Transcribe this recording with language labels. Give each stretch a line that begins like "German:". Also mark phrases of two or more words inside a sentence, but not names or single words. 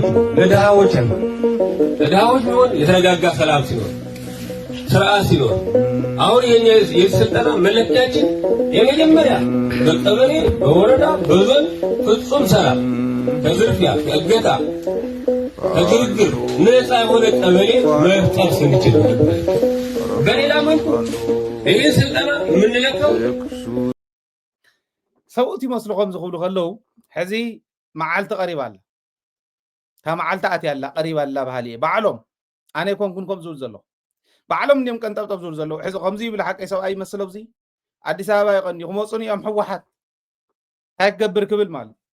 Amharic: ለድሃዎች ነው። ለድሃዎች ቢሆን የተረጋጋ ሰላም ሲኖር ስርዓት ሲኖር አሁን የኛ የተሰጠና መለኪያችን የመጀመሪያ በቀበሌ በወረዳ በዞን ፍጹም ሰላም ከዝርፊያ ከእገታ ከግርግር ነፃ የሆነ ቀበሌ መፍጠር ስንችል በሌላ መልኩ ይህን ስልጠና የምንለካው
Tigrinya: ሰውእት ይመስልኩም ዝኽብሉ ከለው ሕዚ መዓልቲ ቀሪባ ኣላ ታ መዓልቲ ኣትያ ኣላ ቀሪባ ኣላ ባህሊ ባዕሎም ኣነ ይኮንኩን ዝብል ዘለኹ ባዕሎም እንዲኦም ቀንጠብጠብ ዝብል ዘለዉ ሕዚ ከምዚ ይብል ሓቀይ ሰብኣይ ይመስሎ እዚ ኣዲስ ኣበባ ይቐኒ ክመፁን እዮም ሕወሓት እንታይ ክገብር ክብል ማለት